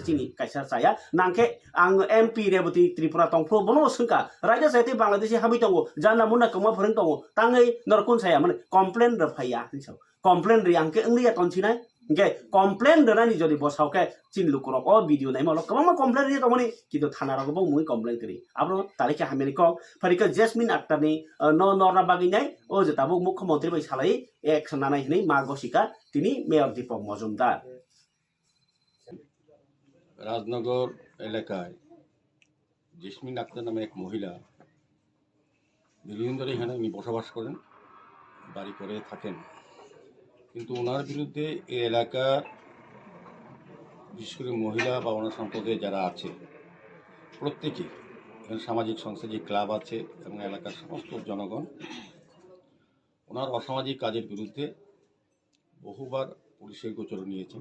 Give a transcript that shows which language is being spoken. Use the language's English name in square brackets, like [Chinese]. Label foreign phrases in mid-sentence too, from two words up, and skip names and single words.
[Kok Borok] चिनि काइसा चाया नांखे आं एमपि रेवती त्रिपुरा तंफ्रो बनो सुका राजा साइते बांलादेश हाबि दङ जानला मुना कमा फोरों दङ ताङै नरकुन साया माने कमप्लेन रफाया हिसाब कमप्लेन रि आंखे इंलिया तनसिनाय के कमप्लेन दनानि जदि बसावके चिन लुकुरक अ भिडियो नाइ मल गोबां कमप्लेन रि तमनि किन्तु थाना रगबो मुइ कमप्लेन करि आब्रो तारिखे हामेनि क फरिके जेसमिन आक्तारनि न नरना बागिनाय ओ जताबो मुख्यमन्त्री बै सालाय एक्सन नानाय हिनै मागसिका तिनि मेयर दीपक मजुमदार [Bangla] রাজনগর এলাকায় জেসমিন আক্তার নামে এক মহিলা দীর্ঘদিন ধরে এখানে উনি বসবাস করেন, বাড়ি করে থাকেন, কিন্তু ওনার বিরুদ্ধে এই এলাকার বিশেষ করে মহিলা বা ওনার সম্প্রদায়ে যারা আছে প্রত্যেকেই এখানে সামাজিক সংস্থা যে ক্লাব আছে এবং এলাকার সমস্ত জনগণ ওনার অসামাজিক কাজের বিরুদ্ধে বহুবার পুলিশের গোচর নিয়েছেন।